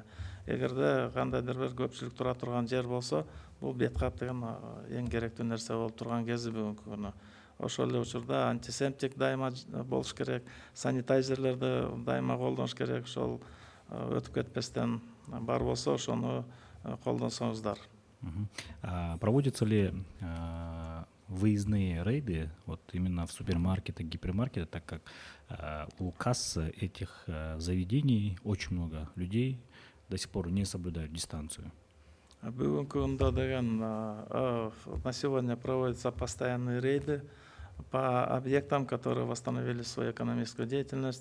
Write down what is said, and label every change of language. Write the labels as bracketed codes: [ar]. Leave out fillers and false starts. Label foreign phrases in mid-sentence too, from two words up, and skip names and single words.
[ky] Эгерде кандайдыр бир көпчүлүк тура турган жер болсо, бул бет кап деген эң керектүү нерсе болуп турган кези бүгүнкү күнү. Ошол эле учурда антисептик дайыма болуш керек, санитайзерлерди дайыма колдонуш керек. Ошол өтүп кетпестен бар болсо, ошону колдонсоңуздар. [ru] Проводятся ли выездные рейды вот именно в супермаркеты, гипермаркеты, так как у касс этих заведений очень много людей, до сих пор не соблюдают дистанцию? [kk] Бүгінгі күнде [ru] на сегодня проводятся постоянные рейды по объектам, которые восстановили свою экономическую деятельность.